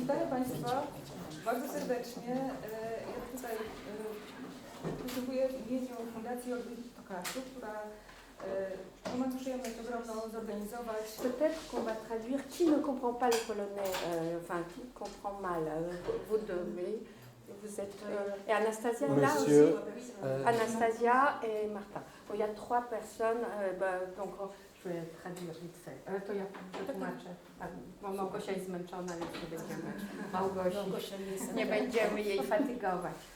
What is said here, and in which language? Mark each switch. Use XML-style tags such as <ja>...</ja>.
<pl>Państwa bardzo serdecznie. Ja tutaj występuję w imieniu Fundacji Olgi Tokarczuk, która ma przyjemność ogromną zorganizować.</pl> <fr>Peut-être qu'on va traduire qui ne comprend pas le polonais, enfin qui comprend mal. Vous devez, vous êtes. Et Anastasia est là Monsieur, aussi. Anastasia et Marta. Bon, il y a 3 personnes, donc je vais traduire vite fait.</fr> <pl>To ja przetłumaczę. Bo Małgosia jest zmęczona, więc nie będziemy Małgosi. Nie będziemy jej fatygować.</pl>